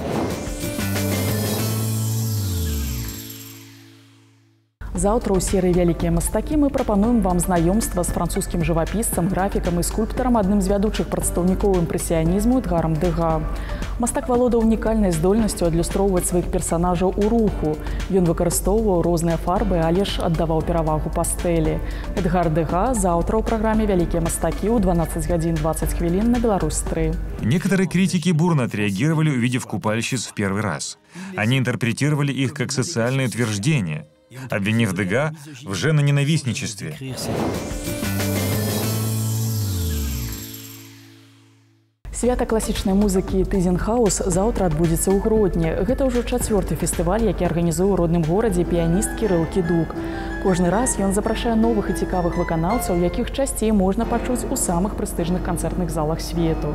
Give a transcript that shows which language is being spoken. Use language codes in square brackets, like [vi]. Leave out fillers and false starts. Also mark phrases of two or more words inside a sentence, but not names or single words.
[be] Заўтра ў серыі «Вялікія мастакі» мы прапануем вам знаёмства з французскім жывапісцам, графікам і скульптарам, адным з вядучых прадстаўнікоў імпрэсіянізму Эдгарам Дега. Мастак валодаў унікальнай здольнасцю адлюстроўваць сваіх персанажаў у руху. Ён выкарыстоўваў розныя фарбы, але ж аддаваў перавагу пастэлі. Эдгар Дега заўтра ў праграме «Вялікія мастакі» ў 12:20 на Беларусь-3. [ru] Некоторые критики бурно отреагировали, увидев купальщиц в первый раз. Они интерпретировали их как социальное утверждение, обвинив Дега в женоненавистничестве. [be] Свята класічнай музыкі «Тызенхаус» заўтра адбудзецца ў Гродні. Гэта ўжо 4-й фестываль, які арганізуе ў родным горадзе піяніст Кірыл Кідук. Кожны раз ён запрашае новых і цікавых выканаўцаў, якіх часцей можна пачуць у самых прэстыжных канцэртных залах свету.